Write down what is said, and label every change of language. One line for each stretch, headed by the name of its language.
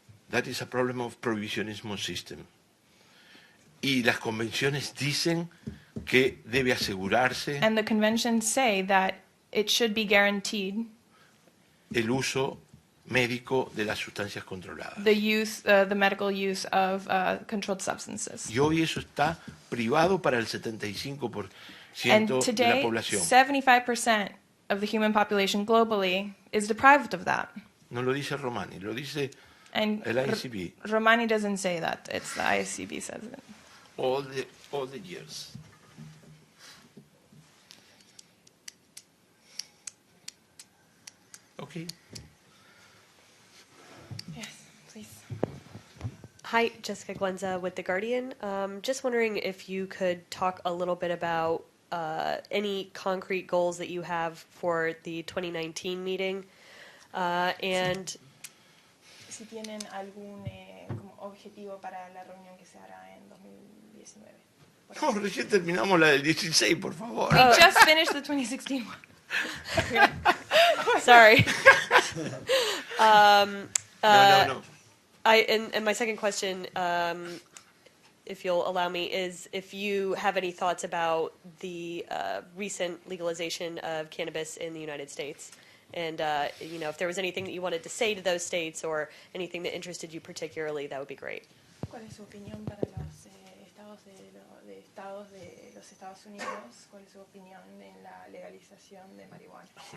English: That is a problem of prohibitionism system.
Spanish: Y las convenciones dicen que debe asegurarse
English: And the conventions say that it should be guaranteed
Spanish: el uso médico de las sustancias controladas.
English: the medical use of controlled substances.
Spanish: Y hoy eso está privado para el 75%
English: And
Spanish: de la
English: today,
Spanish: población.
English: 75% of the human population globally is deprived of that.
Spanish: No lo dice Romani, lo dice
English: And
Spanish: el ICB.
English: Romani doesn't say that. It's the ICB says it. All the years. Okay. Hi, Jessica Glenza with The Guardian. Just wondering if you could talk a little bit about any concrete goals that you have for the 2019 meeting, and
Spanish: Si tienen algún como objetivo para la reunión que se hará en 2019. No, recién terminamos la del 16, por favor.
English: We just finished the 2016 one. sorry. No. And my second question, if you'll allow me, is if you have any thoughts about the recent legalization of cannabis in the United States, and if there was anything that you wanted to say to those states or anything that interested you particularly, that would be great.
Spanish: ¿Cuál es su opinión para los estados de los Estados Unidos? ¿Cuál es su opinión en la legalización de marihuana?